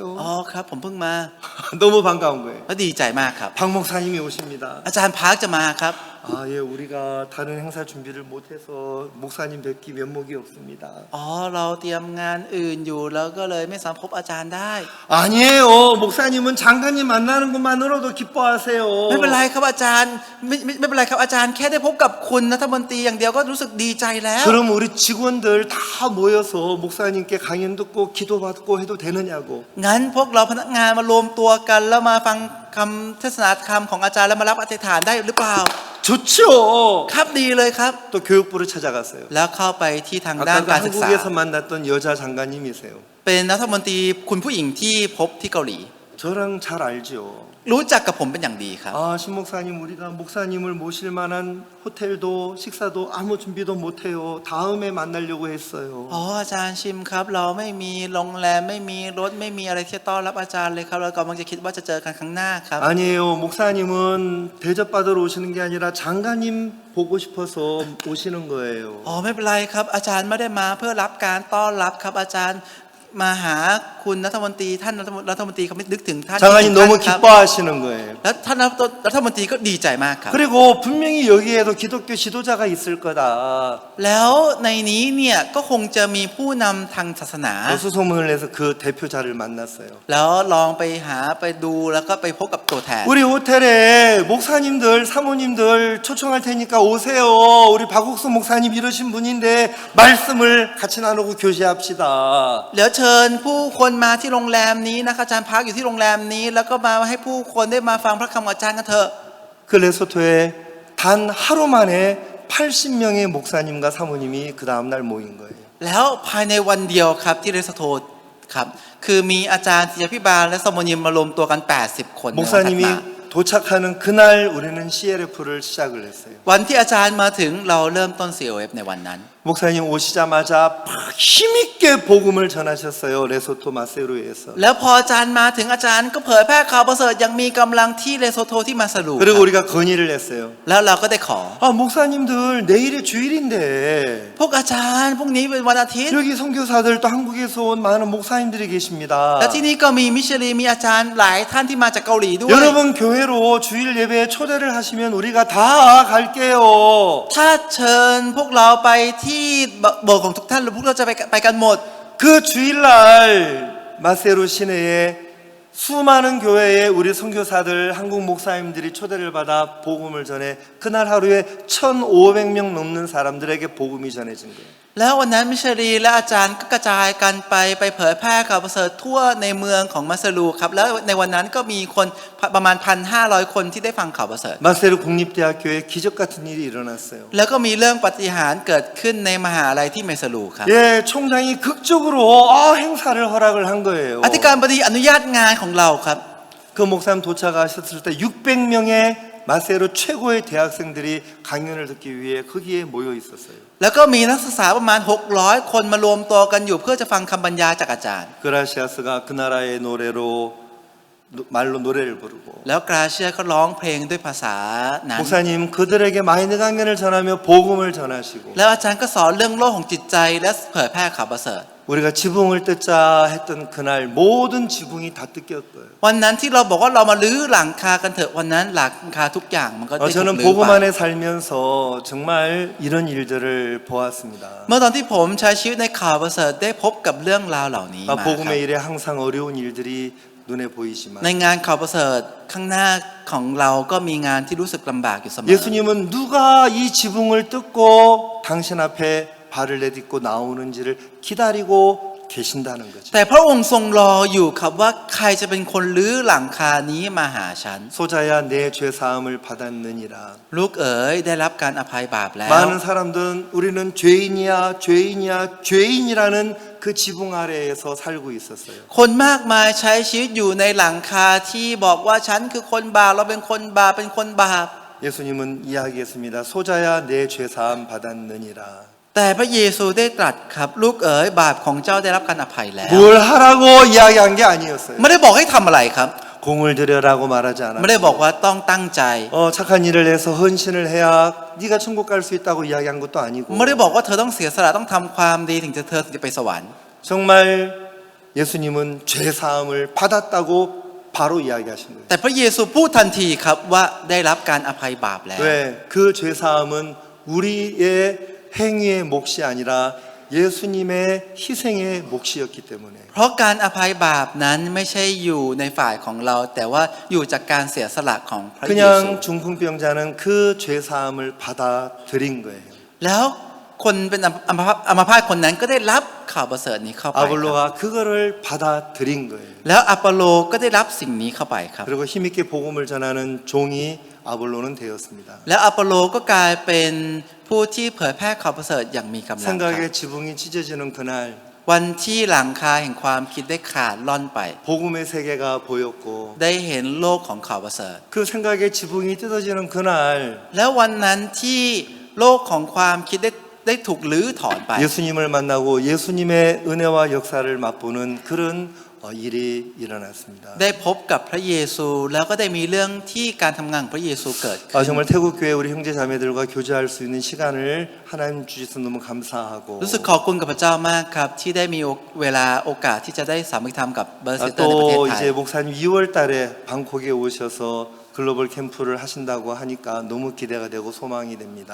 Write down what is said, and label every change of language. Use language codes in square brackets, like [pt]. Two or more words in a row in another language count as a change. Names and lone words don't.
[th] อ๋อครับผมเพิ่งมา [ko] 너무 반가운 거예요 [th] แล้วดีใจมากครับ [ko] 박 목사님이 오십니다 [th] อาจารย์พาร์คจะมาครับ [ko] 예, 우리가 다른 행사 준비를 못해서 목사님 뵙기 면목이 없습니다 [th] อ๋อเราเตรียมงานอื่นอยู่แล้วก็เลยไม่สามารถพบอาจารย์ได้ [ko] 아니에요 목사님은 장관님 만나는 것만으로도 기뻐하세요 [th] ไม่เป็นไรครับอาจารย์ไม่เป็นไรครับอาจารย์แค่ได้พบกับคุณรัฐมนตรีอย่างเดียวก็รู้สึกดีใจแล้ว [ko] 그럼 우리 직원들 다 모여서 목사님께 강연 듣고 기도받고 해도 되느냐고 [th] งั้นพวกเราพนักงานมารวมตัวกันแล้วมาฟังคำเทศนาธรรมของอาจารย์แล้วมารับอธิษฐานได้หรือเปล่า [ko] 좋죠 [th] ครับดีเลยครับ [ko] 또 교육부를 찾아갔어요 [th] แล้วเข้าไปที่ทางด้าน [ko] 아까 [th] การศึกษา [ko] 한국에서 만났던 여자 장관님이세요 [th] เป็นรัฐมนตรีคุณผู้หญิงที่พบที่เกาหลี [ko] 저랑 잘 알죠 [th] รู้จักกับผมเป็นอย่างดีครับ [ko] 신목사님 우리가 목사님을 모실 만한 호텔도 식사도 아무 준비도 못해요 다음에 만나려고 했어요 [th] อ๋ออาจารย์ชิมครับเราไม่มีโรงแรมไม่มีรถไม่มีอะไรที่ต้อนรับอาจารย์เลยครับเรากำลังจะคิดว่าจะเจอกันครั้งหน้าครับ [ko] 아니에요 목사님은 대접받으러 오시는 게 아니라 장관님 보고 싶어서 오시는 거예요 [th] อ๋อไม่เป็นไรครับอาจารย์ไม่ได้มาเพื่อรับการต้อนรับครับอาจารย์มาหาคุณรัฐมนตรีท่านรัฐมนตรีเขาไม่นึกถึงท่าน [ko] 장관님 너무 [th] ครับ [ko] 기뻐하시는 거예요. [th] แล้วท่านรัฐมนตรีก็ดีใจมากครับ [ko] 그리고 분명히 여기에도 기독교 지도자가 있을 거다. [th] แล้วในนี้เนี่ยก็คงจะมีผู้นำทางศาสนา [ko] 수소문을 내서 그 대표자를 만났어요. [th] แล้วลองไปหาไปดูแล้วก็ไปพบกับตัวแทน [ko] 우리 호텔에 목사님들, 사모님들 초청할 테니까 오세요. 우리 박옥수 목사님 이러신 분인데 말씀을 같이 나누고 교제합시다. [th] เดี๋ยวเชิญผู้คนมาที่โรงแรมนี้นะคะอาจารย์พักอยู่ที่โรงแรมนี้แล้วก็มาให้ผู้คนได้มาฟังพระคำของอาจารย์กันเถอะ [ko] 그 레소토에 단 하루 만에 80명의 목사님과 사모님이 그 다음날 모인 거예요. [th] แล้วภายในวันเดียวครับที่เรสโทครับคือมีอาจารย์ศิษยพิบาลและสมณีมมารวมตัวกัน80 คนในวันถัดมา [ko] 목사님이 도착하는 그날 우리는 CLF를 시작을 했어요. [th] วันที่อาจารย์มาถึงเราเริ่มต้น COF ในวันนั้น [ko] 목사님 오시자마자 막 힘있게 복음을 전하셨어요. 레소토 마세로에서. [th] แล้วพออาจารย์มาถึงอาจารย์ก็เผยแพร่ข่าวประเสริฐยังมีกำลังที่เลโซโทที่มาสรุป [ko] 그리고 우리가 건의를 했어요. [th] แล้วเราก็ได้ขอ [ko] 아 목사님들 내일이 주일인데 [th] พวกอาจารย์พรุ่งนี้เป็นวันอาทิตย์ [ko] 여기 선교사들 또 한국에서 온 많은 목사님들이 계십니다. [th] และที่นี่ก็มีมิชลีมีอาจารย์หลายท่านที่มาจากเกาหลีด้วย [ko] 여러분 교회로 주일 예배에 초대를 하시면 우리가 다 갈게요. [th] ถ้าเชิญพวกเราไปที่โบสถ์ของทุกท่านหรือพวกเราจะไปกันหมด [ko] 그 주일날 마세로 시내에 수많은 교회에 우리 선교사들 한국 목사님들이 초대를 받아 복음을 전해 그날 하루에 1,500명 넘는 사람들에게 복음이 전해진 거예요. [th] แล้ววันนั้นมิชลีและอาจารย์ก็กระจายกันไปเผยแพร่ข่าวประเสริฐทั่วในเมืองของมัสลูครับแล้วในวันนั้นก็มีคนประมาณ 1,500 คนที่ได้ฟังข่าวประเสริฐ [ko] 마세로 국립대학교에 기적 같은 일이 일어났어요. [th] แล้วก็มีเรื่องปาฏิหาริย์เกิดขึ้นในมหาลัยที่เมสลูครับ [ko] 예, 총장이 극적으로 행사를 허락을 한 거예요. [th] อธิการบดีอนุญาตงานของเราครับ [ko] 그 목사님 도착하셨을 때 600명의 마세로 최고의 대학생들이 강연을 듣기 위해 거기에 모여 있었어요. [th] แล้วก็มีนักศึกษาประมาณ600 คนมารวมตัวกันอยู่เพื่อจะฟังคำบรรยายจากอาจารย์ [ko] 그라시아스가 그 나라의 노래로 말로 노래를 부르고 [th] แล้วกราเชียก็ร้องเพลงด้วยภาษานั้น [ko] 목사님 그들에게 마이너 강연을 전하며 복음을 전하시고 [th] แล้วอาจารย์ก็สอนเรื่องโลกของจิตใจและเผยแพร่ข่าวประเสริฐ [ko] 우리가 지붕을 뜯자 했던 그날 모든 지붕이 다 뜯겼어요. [th] วันนั้นที่เราบอกว่าเรามาลื้อหลังคากันเถอะวันนั้นหลังคาทุกอย่างมันก็ได้ถูก [ko] 저는 [th] ลื้อ [ko] 복음 [th] ไป [ko] 안에 살면서 정말 이런 일들을 보았습니다. [th] เมื่อตอนที่ผมใช้ชีวิตในข่าวประเสริฐได้พบกับเรื่องราวเหล่านี้มาครับ [ko] 복음의 일에 항상 어려운 일들이 눈에 보이지만 [th] ในงานข่าวประเสริฐข้างหน้าของเราก็มีงานที่รู้สึกลำบากอยู่เสมอ [ko] 예수님은 누가 이 지붕을 뜯고 당신 앞에 발을 내딛고 나오는지를 기다리고 계신다는 거죠. [th] แต่พระองค์ทรงรออยู่ครับว่าใครจะเป็นคนลื้อหลังคานี้มาหาฉัน [ko] 소자야 내 죄 사함을 받았느니라. [th] ลูกเอ๋ยได้รับการอภัยบาปแล้ว [ko] 많은 사람들은 우리는 죄인이야 죄인이야 죄인이라는 그 지붕 아래에서 살고 있었어요. [th] คนมากมายใช้ชีวิตอยู่ในหลังคาที่บอกว่าฉันคือคนบาปเราเป็นคนบาปเป็นคนบาป [ko] 예수님은 이야기했습니다. 소자야 내 죄 사함 받았느니라. [th] แต่พระเยซูได้ตรัสครับลูกเอ๋ยบาปของเจ้าได้รับการอภัยแล้ว [ko] 뭘 하라고 이야기한 게 아니었어요. [th] ไม่ได้บอกให้ทำอะไรครับ [ko] 공을 들여라고 말하지 [th] ไม่ได้ [ko] 않았어요. [th] บอกว่าต้องตั้งใจ [ko] 착한 일을 해서 헌신을 해야 네가 천국 갈 수 있다고 이야기한 것도 아니고 [th] ไม่ได้บอกว่าเธอต้องเสียสละต้องทำความดีถึงเธอถึงจะไปสวรรค์ [ko] 정말 예수님은 죄 사함을 받았다고 바로 이야기하신 거예요. [th] แต่พระเยซูพูดทันทีครับว่าได้รับการอภัยบาปแล้ว [ko] 왜? 그 죄 사함은 우리의 행위의 몫이 아니라 예수님의 희생의 몫이었기 때문에 [th] เพราะการอภัยบาปนั้นไม่ใช่อยู่ในฝ่ายของเรา แต่ว่าอยู่จากการเสียสละของพระเยซู [ko] 그냥 중풍병자는 그 죄 사함을 받아들인 거예요. [th] แล้วคนเป็นอัมพาตคนนั้นก็ได้รับข่าวประเสริฐนี้เข้าไปครับ [ko] 아볼로가 그거를 받아들인 거예요. [th] แล้วอัปโลก็ได้รับสิ่งนี้เข้าไปครับ [ko] 그리고 힘있게 복음을 전하는 종이 아볼로는 되었습니다. [th] แล้วอัปโลก็กลายเป็นผู้ที่เผยแพร่ข่าวประเสริฐอย่างมีกำลังครับ [ko] 생각의 지붕이 찢어지는 그날 [th] วันที่หลังคาแห่งความคิดได้ขาดล่อนไป [ko] 복음의 세계가 보였고 [th] ได้เห็นโลกของข่าวประเสริฐ [ko] 그 생각의 지붕이 뜯어지는 그날 [th] แล้ววันนั้นที่โลกของความคิดได้ถูกลื้อถอนไป [ko] 예수님을 만나고 예수님의 은혜와 역사를 맛보는 그런 일이 일어났습니다. [th] ได้พบกับพระเยซูแล้วก็ได้มีเรื่องที่การทำงานของพระเยซูเกิดขึ้น [ko] 정말 태국 교회 우리 형제 자매들과 교제할 수 있는 시간을 하나님 주셔서 너무 감사하고 [th] รู้สึกขอบคุณกับพระเจ้ามากครับที่ได้มีเวลาโอกาสที่จะได้สามัคคีธรรมกับ [en] brother sister [th] ในประเทศ [ko] 또 [th] ไทย [ko] 이제 목사님 2월 달에 방콕에 오셔서 글로벌 캠프를 하신다고 하니까 너무 기대가 되고 소망이 됩니다.